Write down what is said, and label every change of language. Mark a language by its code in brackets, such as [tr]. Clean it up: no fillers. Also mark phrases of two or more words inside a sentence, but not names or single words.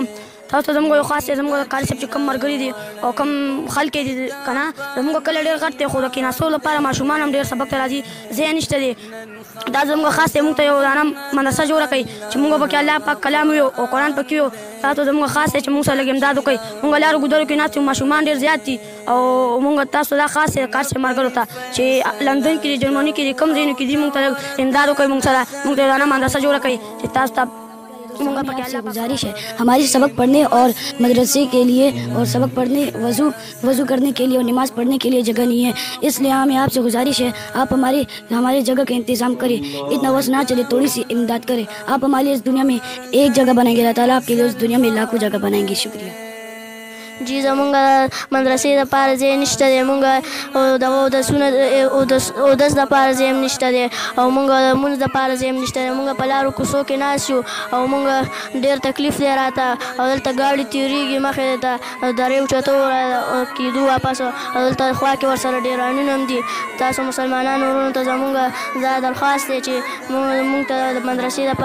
[ps] تاسو ته زموږ یو خاص دی زموږ قاري صاحب چې کوم ملګري دي او کوم خلک دي که نه زموږ کلی ډېر غټ دی خو د کېناستو لپاره ماشومان هم ډېر سبق ته راځي ځای نشته دی دا زموږ خاص دی مونږ ته یو دانه مدرسه جوړه کړئ چې مونږ پکې الله پاک کلام وي او قرآن پکې وي تاسو زموږ خاص دی چې مونږ سره لږ امداد وکړئ مونږ لارو ګودرو کې ناست یو ماشومان ډېر زیات دي او مونږ تاسو دا خاص دی کار صاحب ملګرو ته چې لندن کې دي جرمني کې دي کوم ځایونو کې دي مونږ ته امداد وکړئ مونږ سره مونږ ته یو دانه مدرسه جوړه کړئ چې تاسو ته [ur] گزارش ہے ہماری سبق پڑھنے اور مدرسے کے لیے اور سبق پڑھنے وضو کرنے کے لیے اور نماز پڑھنے کے لیے جگہ نہیں ہے اس لیے ہمیں آپ سے گزارش ہے آپ ہماری جگہ کا انتظام کریں اتنا وقت نہ چلے تھوڑی سی امداد کریں آپ ہمارے لیے اس دنیا میں ایک جگہ بنائیں گے اللہ تعالیٰ آپ کے لیے اس دنیا میں لاکھوں جگہ بنائیں گے. शुक्रिया. [ps] جی زمونږ مدرسې دپاره ځای نشته دی مونږ دغه اودس دپاره ځای هم نشته دی او مونږ د لمونځ دپاره ځای هم نشته دی مونږ په لارو کوڅو کې ناست یو او مونږ ډېر تکلیف دی راته او دلته ګاډي تېرېږي مخې ته درې اوچتو کېدو واپس او دلته خوا کې ورسره ډېرانونه هم دي تاسو مسلمانانو وروڼو ته زمونږ دا درخواست دی چې مونږ ته د مدرسې